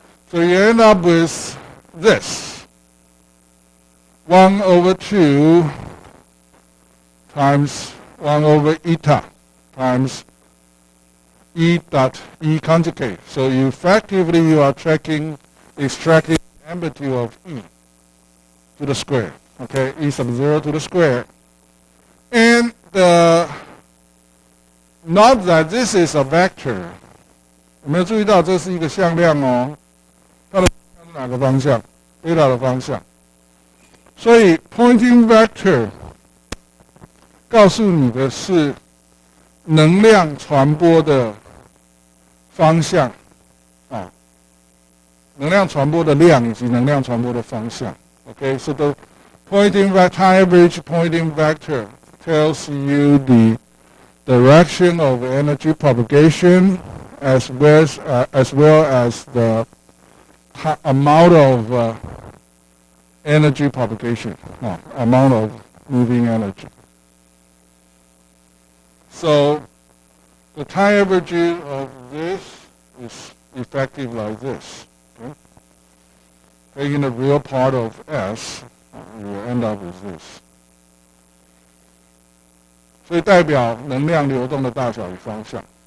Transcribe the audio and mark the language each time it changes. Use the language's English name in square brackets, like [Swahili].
[English] So you end up with this. 1/2 times 1/eta times E dot E conjugate. So effectively you are extracting the amplitude of E to the square. Okay, E sub 0 to the square. And note that this is a vector. [Chinese] 有没有注意到这是一个向量它的是哪个方向？ theta 的方向。所以 Poynting vector 告诉你的是能量传播的方向能量传播的量以及能量传播的方向。 [English] Okay, so the time average Poynting vector tells you the direction of energy propagation as well as the amount of energy propagation, amount of moving energy. So the time averaging of this is effective like this. Okay? Taking the real part of S, you will end up with this. [Chinese] 所以代表能量流动的大小与方向。